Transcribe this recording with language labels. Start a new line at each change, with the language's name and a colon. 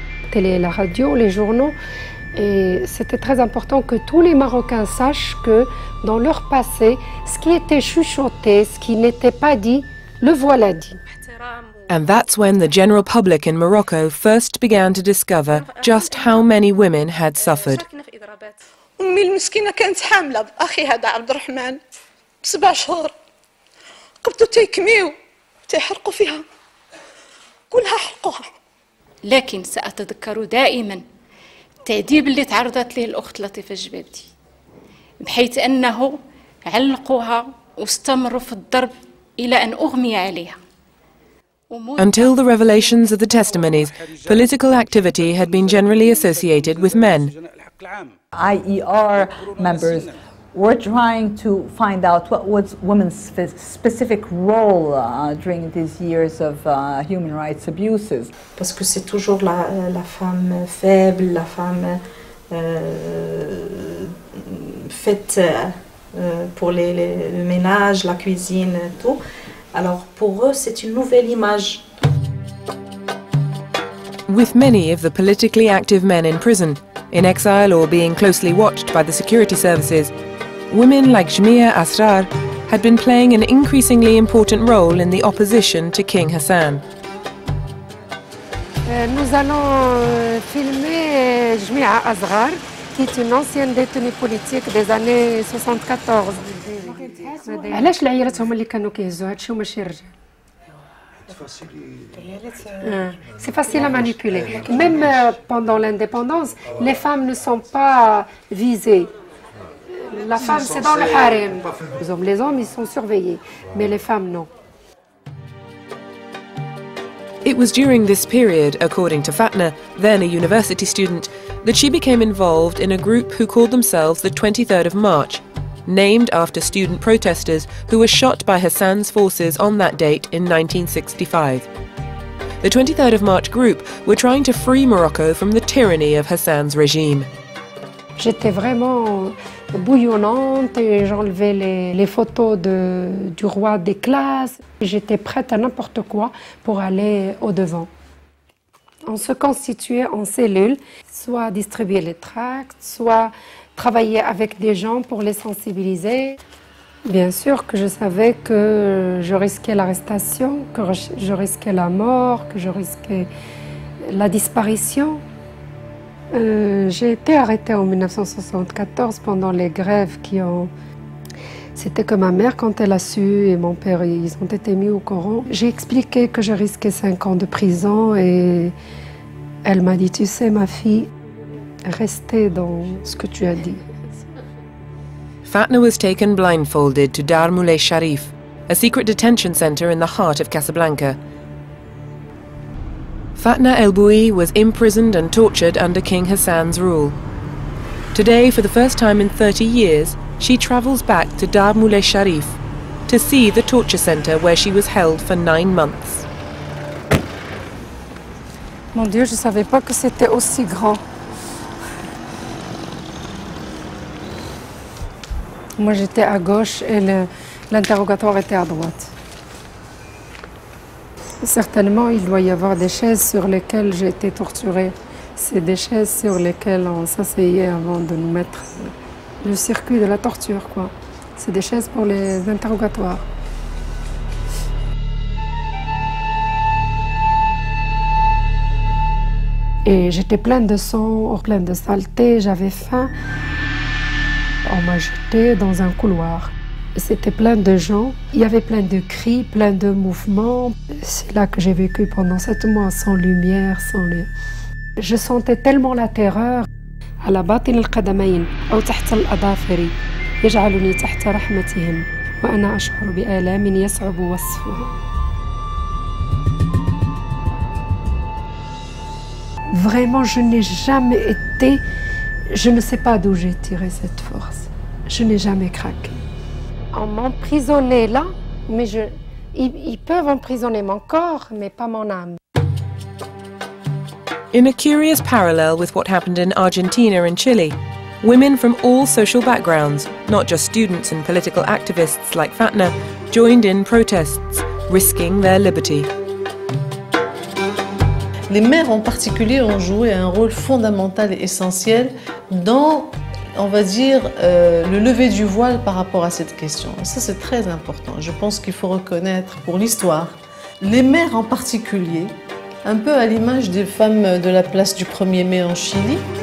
French: Télé, la radio, les journaux, et c'était très important que tous les Marocains sachent que dans leur passé, ce qui était chuchoté, ce qui n'était pas dit, le voilà dit.
English: And that's when the general public in Morocco first began to discover just how many women had suffered.
Arabic: أمي المسكينة كانت حاملة بأخي هذا عبد الرحمن ب7 شهور قبضوا تيكميو تيحرقوا فيها كلها حرقوها. لكن سأتذكر دائما التعذيب اللي تعرضت له الأخت لطيفة الجبابتي بحيث أنه علقوها واستمروا في الضرب إلى أن أغمي عليها.
English: Until the revelations of the testimonies, political activity had been generally associated with men. IER members were trying to find out what was women's specific role during these years of human rights abuses.
French: Parce que c'est toujours la femme faible, la femme faite pour le ménage, la cuisine, tout. Alors pour eux, c'est une nouvelle image.
English: With many of the politically active men in prison, in exile or being closely watched by the security services, women like Jamia Asrar had been playing an increasingly important role in the opposition to King Hassan.
French: Nous allons filmer Jamia Asrar, qui est une ancienne détenue politique des années 74.
Arabic: علاش العيالات هما اللي كانوا كيهزوا هادشي وماشي الرجال؟
French: C'est facile à manipuler. Même pendant l'indépendance, les femmes ne sont pas visées. La femme, c'est dans le harem. Les hommes, ils sont surveillés, mais les femmes, non.
English: It was during this period, according to Fatna, then a university student, that she became involved in a group who called themselves the 23rd of March, named after student protesters who were shot by Hassan's forces on that date in 1965. The 23rd of March group were trying to free Morocco from the tyranny of Hassan's regime.
French: J'étais vraiment bouillonnante et j'enlevais les photos du roi des classes. J'étais prête à n'importe quoi pour aller au-devant. On se constituait en cellules, soit distribuer les tracts, soit travailler avec des gens pour les sensibiliser. Bien sûr que je savais que je risquais l'arrestation, que je risquais la mort, que je risquais la disparition. J'ai été arrêtée en 1974 pendant les grèves qui ont... C'était que ma mère, quand elle a su, et mon père, ils ont été mis au courant. J'ai expliqué que je risquais 5 ans de prison et elle m'a dit, tu sais ma fille, restez dans ce que tu as dit.
English: Fatna was taken blindfolded to Dar Moulay Sharif, a secret detention center in the heart of Casablanca. Fatna El Boui was imprisoned and tortured under King Hassan's rule. Today, for the first time in 30 years, she travels back to Dar Moulay Sharif to see the torture center where she was held for 9 months.
French: Mon Dieu, je ne savais pas que c'était aussi grand. Moi, j'étais à gauche et l'interrogatoire était à droite. Certainement, il doit y avoir des chaises sur lesquelles j'ai été torturée. C'est des chaises sur lesquelles on s'asseyait avant de nous mettre le circuit de la torture, quoi. C'est des chaises pour les interrogatoires. Et j'étais pleine de sang, pleine de saleté, j'avais faim. On m'a jetée dans un couloir. C'était plein de gens, il y avait plein de cris, plein de mouvements. C'est là que j'ai vécu pendant 7 mois, sans lumière, sans les... Je sentais tellement la terreur.
Arabic: على باطن القدمين أو تحت الأظافر يجعلني تحت رحمتهم وأنا أشعر بآلام يصعب وصفها.
French: Vraiment, je n'ai jamais été... Je ne sais pas d'où j'ai tiré cette force. Je n'ai jamais craqué. On m'emprisonnait là, mais ils peuvent emprisonner mon corps, mais pas mon âme.
English: In a curious parallel with what happened in Argentina and Chile, women from all social backgrounds, not just students and political activists like Fatna, joined in protests, risking their liberty.
French: Les mères en particulier ont joué un rôle fondamental et essentiel dans, on va dire, le lever du voile par rapport à cette question. Et ça, c'est très important. Je pense qu'il faut reconnaître pour l'histoire, les mères en particulier, un peu à l'image des femmes de la place du 1er mai en Chili.